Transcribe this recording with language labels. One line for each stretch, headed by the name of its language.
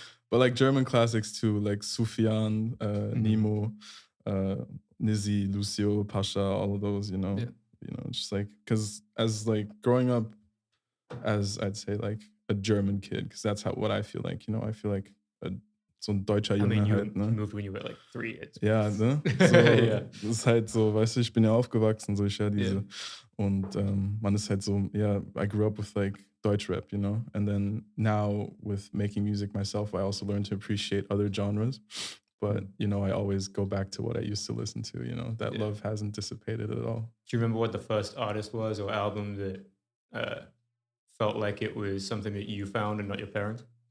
English: But like German classics too, like Sufjan, Nemo, Nizzy, Lucio, Pasha, all of those, just like, because as like growing up as, I'd say, like a German kid, because that's what I feel like, I feel like
German: so ein deutscher Junge.
English: I mean, you
German: halt, ne?
English: moved when you were like 3.
German: Ja, ne? So, das ist halt so, weißt du, ich bin ja aufgewachsen, so ich diese. Und man ist halt so,
English: I grew up with like Deutschrap, and then now with making music myself, I also learned to appreciate other genres. But, I always go back to what I used to listen to, that love hasn't dissipated at all. Do you remember what the first artist was or album that felt like it was something that you found and not your parents?